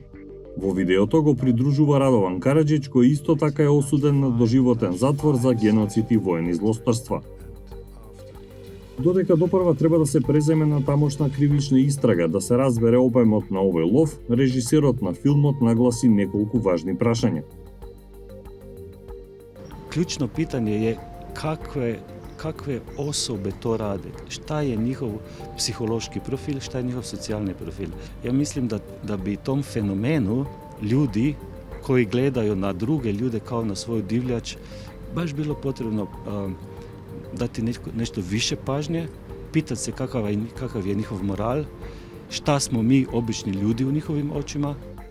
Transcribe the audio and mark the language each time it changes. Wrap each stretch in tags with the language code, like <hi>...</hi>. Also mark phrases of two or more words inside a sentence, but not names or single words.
<mk>Во видеото го придружува Радован Караџиć, кој исто така е осуден на доживотен затвор за геноцид и воени злосторства. Додека допрва треба да се преземе на тамошна кривична истрага да се разбере обемот на овој лов, режисерот на филмот нагласи неколку важни прашања.</mk> <sr>Ključno pitanje je kakve osobe to rade, šta je njihov psihološki profil, šta je njihov socijalni profil. Ja mislim da bi tom fenomenu ljudi koji gledaju na druge ljude kao na svoju divljač baš bilo potrebno dati nešto više pažnje, pitati se kakav je njihov moral, šta smo mi obični ljudi u njihovim očima,</sr>